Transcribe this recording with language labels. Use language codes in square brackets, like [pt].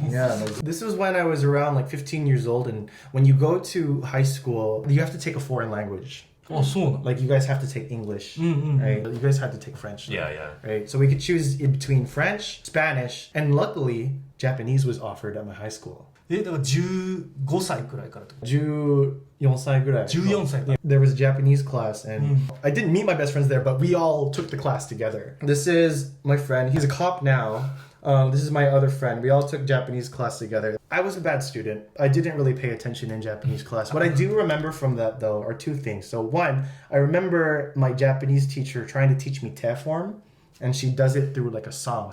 [en] Yeah, this was when I was around like 15 years old, and when you go to high school, you have to take a foreign language. [ja] あそうなの [en] Like you guys have to take English, right? You guys had to take French. Yeah, yeah. Right, so we could choose in between French, Spanish, and luckily Japanese was offered at my high school. [ja] だから15歳くらいからとか 14歳ぐらい. 14歳か [en] There was a Japanese class, and I didn't meet my best friends there, but we all took the class together. This is my friend. He's a cop now. This is my other friend. We all took Japanese class together. I was a bad student. I didn't really pay attention in Japanese class. What I do remember from that, though, are two things. So one, I remember my Japanese teacher trying to teach me te form, and she does it through like a song.